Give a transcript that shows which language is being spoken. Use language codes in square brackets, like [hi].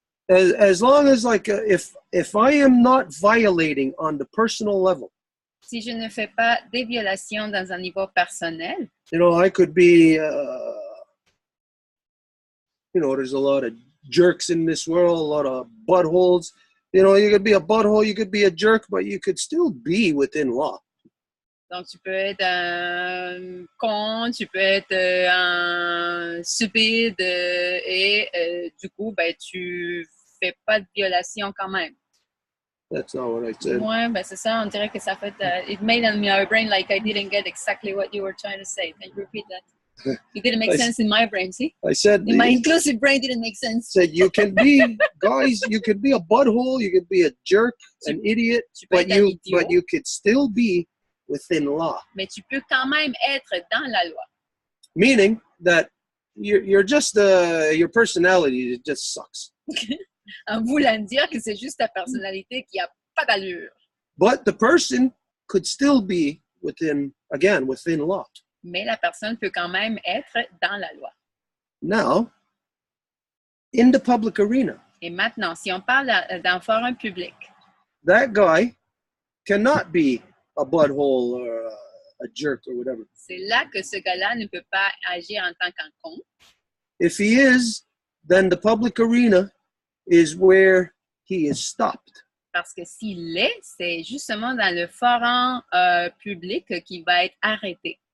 [en] as long as if I am not violating on the personal level, [fr] si je ne fais pas des violations dans un niveau personnel, [en] I could be, there's a lot of jerks in this world, a lot of buttholes. You could be a butthole, you could be a jerk, but you could still be within law. [fr] donc tu peux être un con, tu peux être un stupide et du coup, ben, tu fais pas de violation quand même. [en] That's not what I said. [fr] Ouais, ben c'est ça, on dirait que ça fait... [en] it made in my brain like I didn't get exactly what you were trying to say. Can you repeat that? It didn't make sense in my brain, see? I said, In my inclusive brain, didn't make sense. said you can be, guys, you could be a butthole, you could be a jerk, an idiot, [fr] Tu peux [en] but [fr] être un idiot, [en] you could still be within law. [fr] mais tu peux quand même être dans la loi. [en] Meaning that you're just, your personality just sucks. [fr] En voulant dire que c'est juste ta personnalité qui a pas d'allure. [en] But the person could still be within law. [fr] Mais la personne peut quand même être dans la loi. [en] Now, in the public arena, [fr] Et maintenant, si on parle d'un forum public, [en] that guy cannot be a butthole or a jerk or whatever. [fr] c'est là que ce gars-là ne peut pas agir en tant qu'un con. [en] If he is, then the public arena is where he is stopped. [fr] Parce que s'il l'est, c'est justement dans le forum public qu'il va être arrêté.